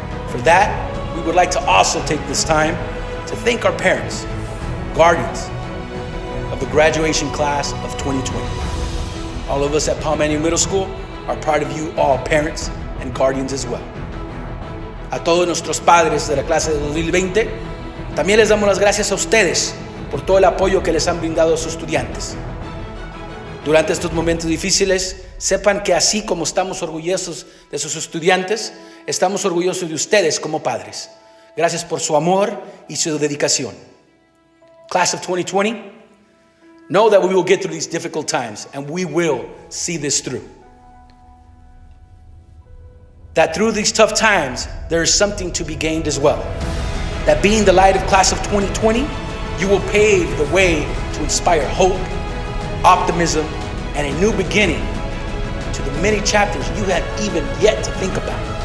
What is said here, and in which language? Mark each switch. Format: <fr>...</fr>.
<en>For that, we would like to also take this time to thank our parents, guardians of the graduation class of 2020. All of us at Palm Avenue Middle School are proud of you all, parents and guardians as well.</en> <es>A todos nuestros padres de la clase de 2020, también les damos las gracias a ustedes por todo el apoyo que les han brindado a sus estudiantes. Durante estos momentos difíciles, sepan que así como estamos orgullosos de sus estudiantes, estamos orgullosos de ustedes como padres. Gracias por su amor y su dedicación.</es> <en>Class of 2020, know that we will get through these difficult times and we will see this through. That through these tough times, there is something to be gained as well. That being the light of class of 2020, you will pave the way to inspire hope, optimism, and a new beginning to the many chapters you have even yet to think about.</en>